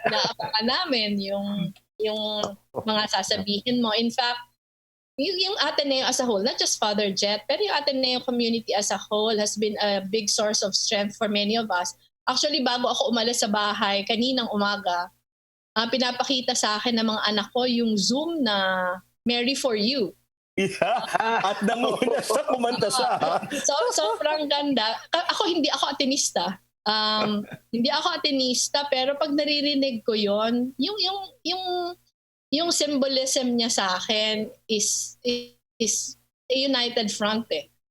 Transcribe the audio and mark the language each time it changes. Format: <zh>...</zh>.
<tl>Inaabangan namin yung mga sasabihin mo.</tl> <en>In fact, yung Ateneo as a whole, not just Father Jett, pero yung Ateneo community as a whole has been a big source of strength for many of us.</en> <tl>Actually, bago ako umalis sa bahay, kaninang umaga, pinapakita sa akin ng mga anak ko yung Zoom na Mary for You. Yeah. At nanguna siya, kumanta siya. Sobrang ganda. Hindi ako atenista. Hindi ako atenista, pero pag naririnig ko yon, yung symbolism niya sa akin</tl> <en>is a united front</en> <tl>eh.</tl>